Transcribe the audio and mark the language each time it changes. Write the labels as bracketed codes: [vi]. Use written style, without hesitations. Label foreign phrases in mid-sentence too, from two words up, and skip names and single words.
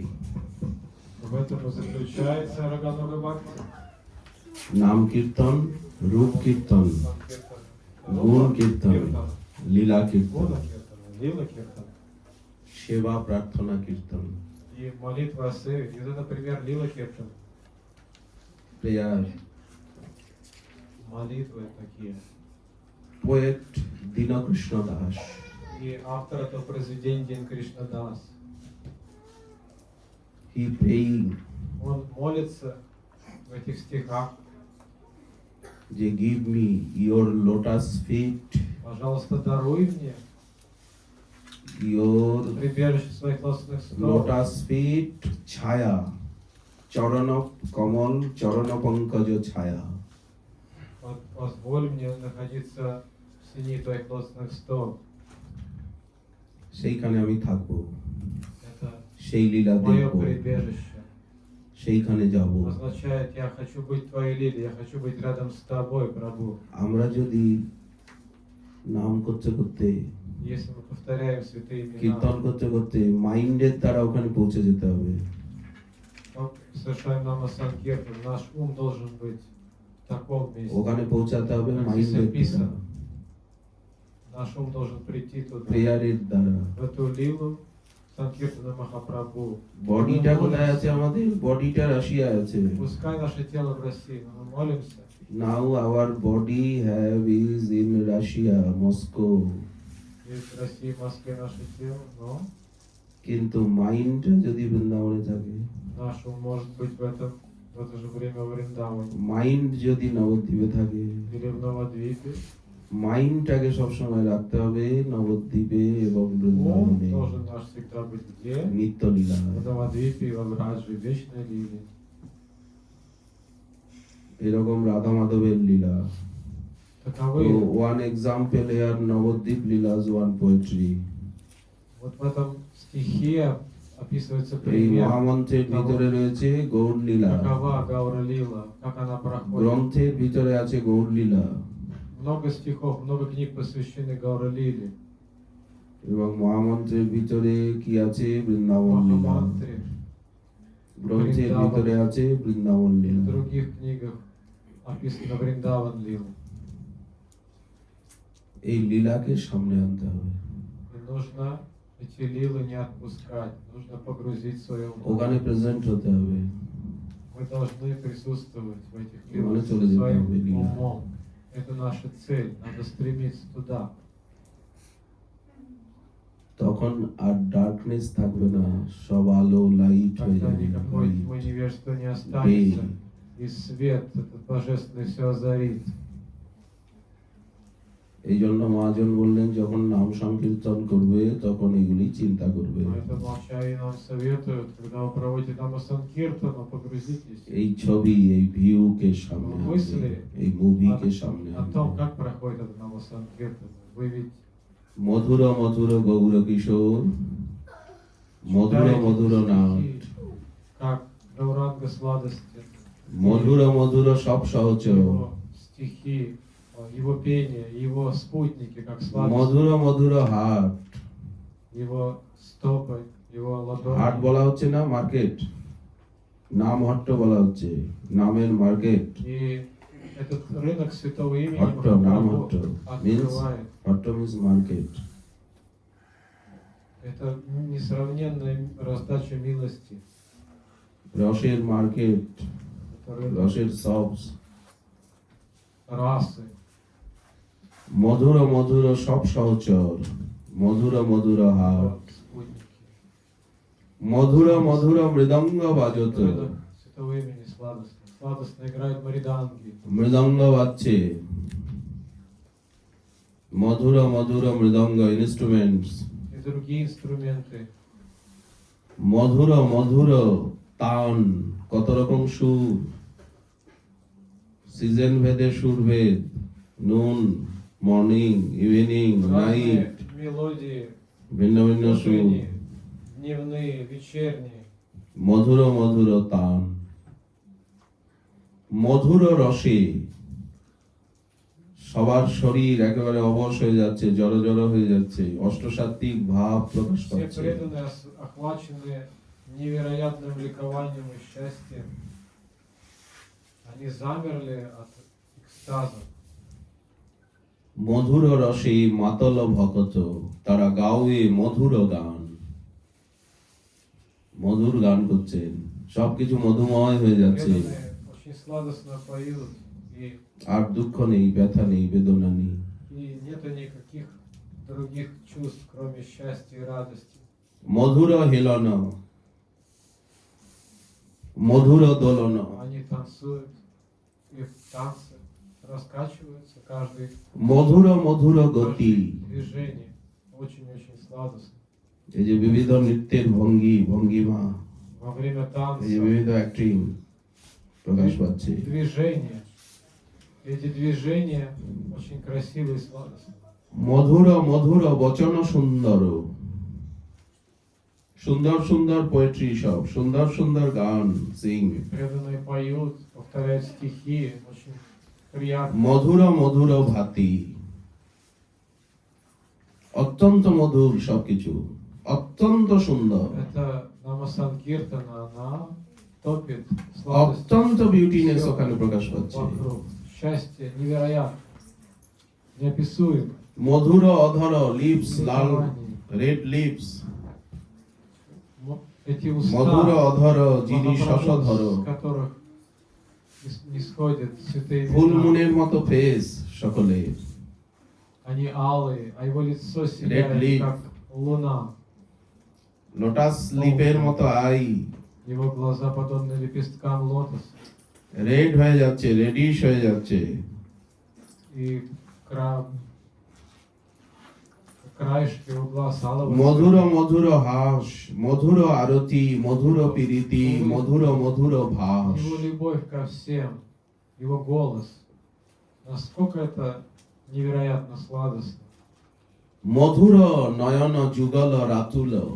[ru] В этом и заключается Рагануга Бхакти. [bn] নাম কীর্তন, রূপ কীর্তন, গুণ কীর্তন, লীলা কীর্তন, [ru] Гуна Киртана, Лила Киртана [bn] সেবা প্রার্থনা কীর্তন, [ru] и молитва о севе. И вот это пример Лила Киртана. [bn] প্রেয়ার, [ru] Молитвы такие. [bn] পোয়েট দীনকৃষ্ণ দাস, [ru] И автор этого произведения Дин Кришна Дас. [en] he praying [ru] Он молится в этих стихах. [en] যে give me your lotus feet, [ru] Пожалуйста, даруй мне [en] your [ru] прибежище своих лосных стоп. [en] lotus feet [bn] ছায়া, চরণ কমল, চরণ পঙ্কজ ছায়া। [ru] Вот позволь мне находиться в сени твоих лосных стоп. [bn] সেইখানে আমি থাকবো, [ru] Это [bn] সেই লীলা [ru] мое [bn] দেখবো, [ru] прибежище. [bn] সেইখানে যাব। [ru] Означает, я хочу быть твоей лилией, я хочу быть рядом с тобой, Прабу. [bn] আমরা যদি নাম করতে করতে, [ru] Если мы повторяем святые [bn] কীর্তন [ru] имена, [bn] করতে করতে মাইন্ডের দ্বারা ওখানে পৌঁছে যেতে হবে। [ru] мы совершаем нама санкиртан, наш ум должен быть в таком месте. [bn] ওখানে পৌঁছাতে হবে [ru] Как здесь [bn] মাইন্ডের দ্বারা, [ru] описано. Наш ум должен прийти туда, [bn] প্রেয়ারের দ্বারা। [ru] в эту лилу Санкиртана Махапрабху. [bn] বডিটা [ru] Мы [bn] কোথায় [ru] молимся. [bn] আছে আমাদের? বডিটা রাশিয়া আছে। [ru] Пускай наше тело в России, но мы молимся. [en] Now our body have is in Russia, Moscow. [ru] Есть в России, в Москве наше тело, но [bn] কিন্তু মাইন্ডটা যদি বৃন্দাবনে থাকে, [ru] наш ум может быть в это же время в Вриндаване [bn] মাইন্ড যদি নবদ্বীপে থাকে, [ru] или в Новодвипе. [bn] মাইন্ডটাকে সবসময় রাখতে হবে নবদ্বীপে এবং [ru] Ум [bn] বৃন্দাবনে [ru] должен наш всегда быть где? [bn] নিত্য লীলা। [ru] В Новодвипе и во Враджи, в Вечной Лиле. [bn] এরকম রাধা মাধবের লীলা। তো [ru] Таковы. [en] one example here Nabadwip lilas one poetry. [ru] Вот в этом стихе описывается [bn] এই [ru] пример, [bn] মহামন্ত্রের ভিতরে রয়েছে গৌর লীলা, [ru] какова Гаура Лила, как она проходит. [bn] গ্রন্থের ভিতরে আছে গৌর লীলা, [ru] Много стихов, много книг посвящены Гаура Лиле. [bn] এবং মহামন্ত্রের ভিতরে কি আছে? বৃন্দাবন লীলা। [ru] Махамантре. [bn] গ্রন্থের ভিতরে আছে বৃন্দাবন [ru] В [bn] লীলা। [ru] других книгах описано Вриндаван Лила. [bn] এই লীলাকে সামনে আনতে হবে, [ru] И нужно эти лилы не отпускать, нужно погрузить в свое [bn] ওখানে [ru] ум. [bn] প্রেজেন্ট হতে হবে। [ru] Мы должны присутствовать в этих Ну, лилах это ли своим это лила? умом. Это наша цель, надо стремиться туда. [bn] তখন আর ডার্কনেস থাকবে না, সব আলো লাইট হয়ে [ru] Тогда [bn] যাবে। [ru] никакой тьмы невежества не останется, и свет этот божественный все озарит. [bn] এই জন্য মহাজন বললেন, যখন নাম সংকীর্তন করবে তখন এগুলি চিন্তা করবে। [ru] Поэтому Ачарьи нам советуют, когда вы проводите Намасанкиртану, погрузитесь [bn] এই ছবি, এই ভিউকে সামনে আনবে, [ru] мысли [bn] এই মুভিকে সামনে [ru] о [bn] আনবে। [ru] том, как проходит этот Намасанкиртан. Вы ведь [bn] মধুর মধুর গৌর কিশোর, মধুর [ru] читаете [bn] মধুর নাট, [ru] стихи, как Гауранга сладости, [bn] মধুর মধুর সব সহচর, [ru] его стихи, его пение, его спутники, как сладости, [bn] মধুর মধুর হাট। [ru] его стопы, его [bn] হাট [ru] ладони. [bn] বলা হচ্ছে না মার্কেট, নাম হট্ট বলা হচ্ছে, নামের মার্কেট। [ru] И этот рынок святого имени Хатто, нам Махапрабху хатто. Means- открывает. [bn] হট্ট [en] means market. [ru] Это несравненная раздача милости. [bn] রসের মার্কেট, [ru] Это рынок [bn] রসের শপস, [ru] расы. [bn] মধুর মধুর সব সহচর, মধুর মধুর হাট, [ru] Вот спутники. [bn] মধুর মধুর মৃদঙ্গ বাজত। [ru] Рынок святого имени сладостно. Сладостно играют мариданги. [bn] মৃদঙ্গ বাজছে, মধুর মধুর মৃদঙ্গ ইনস্ট্রুমেন্টস, [ru] И другие инструменты. [bn] মধুর মধুর তান, কত রকম সুর, সিজন ভেদে সুরভেদ, [en] noon, morning, evening, [ru] Разные [bn] নাইট, [ru] мелодии, [bn] ভিন্ন ভিন্ন সুর, [ru] утренние, дневные, вечерние. [bn] মধুর মধুর তান, মধুর রসে সবার শরীর একেবারে অবশ হয়ে যাচ্ছে, জড় জড় হয়ে যাচ্ছে, অষ্টসাত্ত্বিক ভাব প্রকাশ [ru] Все [bn] পাচ্ছে। [ru] преданные охвачены невероятным ликованием и счастьем. Они замерли от экстаза. [bn] মধুর রসে মাতল ভকত, তারা গাওয়ে মধুর গান। মধুর গান করছেন, সবকিছু মধুময় হয়ে যাচ্ছে, [ru] Преданные очень сладостно поют, [bn] আর দুঃখ নেই, ব্যথা নেই, বেদনা নেই। [ru] и нету никаких других чувств, кроме счастья и радости. [bn] মধুর হেলন, মধুর দোলন, [ru] Они танцуют и в танце раскачиваются, каждый [bn] মধুর মধুর গতি। [ru] движение очень-очень сладостно. [bn] এই যে বিবিধ নৃত্যের ভঙ্গি ভঙ্গিমা, [ru] Во время [bn] এই যে [ru] танца [bn] বিবিধ অ্যাক্টিং প্রকাশ পাচ্ছে। [ru] движения. Эти движения очень красивые и сладостные. [bn] মধুর মধুর বচন সুন্দর, সুন্দর সুন্দর পোয়েট্রি, সব সুন্দর সুন্দর গান, সিং। [ru] Преданные поют, повторяют стихи, очень приятно. [bn] মধুর মধুর ভাতি, অত্যন্ত মধুর সবকিছু, অত্যন্ত সুন্দর, [ru] Это Намасанкиртана, она топит сладость [bn] অত্যন্ত বিউটিনেস ওখানে প্রকাশ পাচ্ছে। [ru] вокруг. Счастье невероятно, неописуемо. [bn] মধুর অধর, লিপস লাল, [en] red lips, [ru] Эти уста, [bn] মধুর অধর, যিনি [ru] Махапрабху, [bn] শশধর, [ru] с которых исходят святые [bn] ফুল [ru] имена. [bn] মুনের মতো ফেস সকলে, [ru] они алые, а его лицо [en] leaf. [ru] сияет, как луна. [en] lotus lips [bn] মতো আই, [ru] Его глаза подобны лепесткам лотоса. [bn] রেড হয়ে যাচ্ছে, রেডিশ হয়ে যাচ্ছে। [ru] И краешки его глаз алого [bn] মধুর [ru] цвета. [bn] মধুর হাস, মধুর আরতি, মধুর প্রীতি, মধুর মধুর ভাস। [ru] Его любовь ко всем, его голос. Насколько это невероятно сладостно. [bn] মধুর নয়ন যুগল রাতুল,